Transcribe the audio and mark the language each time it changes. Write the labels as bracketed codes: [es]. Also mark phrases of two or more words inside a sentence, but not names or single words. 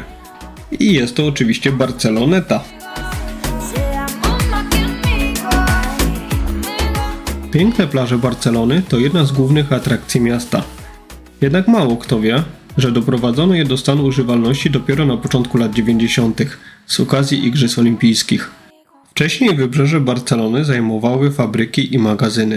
[pl] I jest to oczywiście Barceloneta. [es] Seamos más que amigos, amigos. [pl] Piękne plaże Barcelony to jedna z głównych atrakcji miasta. Jednak mało kto wie, że doprowadzono je do stanu używalności dopiero na początku lat 90. z okazji Igrzysk Olimpijskich. Wcześniej wybrzeże Barcelony zajmowały fabryki i magazyny.